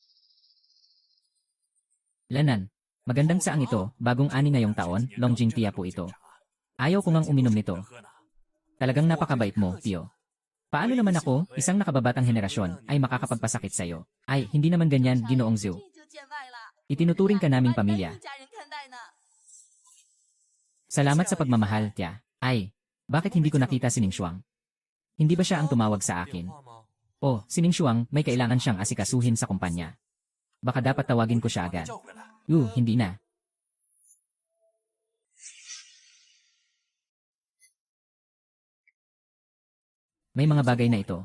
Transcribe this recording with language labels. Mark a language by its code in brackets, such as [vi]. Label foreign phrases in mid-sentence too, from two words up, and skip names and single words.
[tl] Lanan, magandang saang ito, bagong ani ngayong taon, Longjing Tia po ito. Ayaw ko ngang uminom nito. [zh] 喝呢。 [tl] Talagang napakabait mo, Tio. Paano naman ako, isang nakababatang henerasyon, ay makakapagpasakit sa'yo? Ay, hindi naman ganyan, Ginoong Zhu. [zh] 这就见外了。 [tl] Itinuturing ka naming pamilya. [zh] 家人看待呢。 [tl] Salamat sa pagmamahal, Tia. Ay, bakit hindi ko nakita si Ning Shuang? Hindi ba siya ang tumawag sa akin? [zh] 电话吗？ [tl] Oh, si Ning Shuang, may kailangan siyang asikasuhin sa kumpanya. Baka dapat tawagin ko siya agad. [zh] 叫回来。 [tl] Hindi na. May mga bagay na ito.